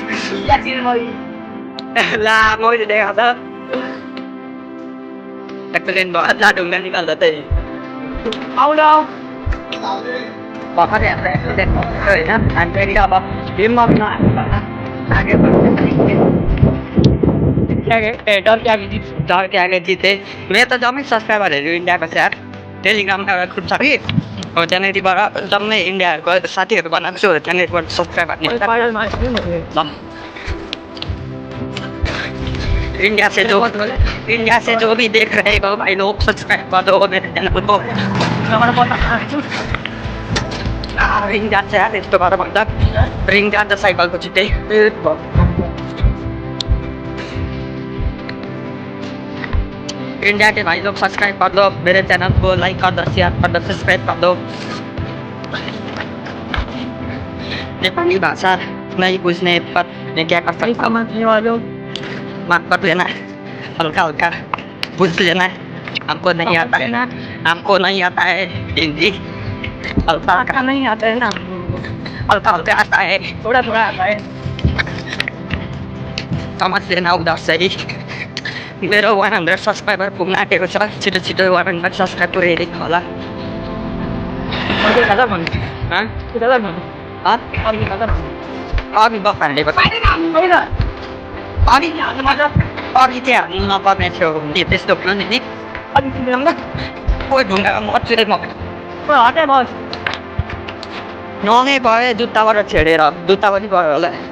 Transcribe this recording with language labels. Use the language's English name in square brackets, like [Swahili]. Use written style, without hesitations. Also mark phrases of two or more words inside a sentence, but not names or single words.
[Nepali] ला मैले देखाएको त एक्सिडेन्ट भयो ला ढुङ्गा निकाल्दा त्यही आउनु भर्खरै हाम्रो एक्सिडेन्ट भएको थियो होइन हामी फेरि अब हिममा डरक्यागे जितेँ मेरो त जम्मै सब्सक्राइबरहरू इन्डियाको छ यार टेलिग्राममा एउटा ग्रुप छ कि हो त्यहाँनिरबाट जम्मै इन्डियाहरूको साथीहरू बनाएको छु त्यहाँनिरबाट सब्सक्राइबर [Hindi] इंडिया से जो भी देख रहे हो भाई लोग सब्सक्राइब कर दो मेरे चैनल को [Nepali] रिङ जान्छ यार यस्तो गरेर भन्दा रिङ जान्छ साइकलको छिट्टै [Hindi] इंडिया के भाई लोग सब्सक्राइब कर दो मेरे चैनल को लाइक कर दो शेयर कर दो सब्सक्राइब कर दो नेपाली भाषा नहीं बुझने पर क्या कर सकता माफ कर लेना हल्का हल्का बुझ लेना हमको नहीं आता है हमको नहीं आता है हिंदी हल्का हल्का नहीं आता है ना हल्का हल्का आता है थोड़ा थोड़ा आता है समझ लेना उधर से ही [Nepali] मेरो 100 सब्सक्राइबर पुग्न आँटेको छ छिटो छिटो 100 सब्सक्राइब पुऱ्याइदिनु होला अघि बफाहरूले अघि चाहिँ हाल्नु नपर्ने थियो त्यस्तो पनि नि कोही ढुङ्गामा मच्चिँदै नङै भयो जुत्ताबाट छेडेर जुत्ता पनि भयो होला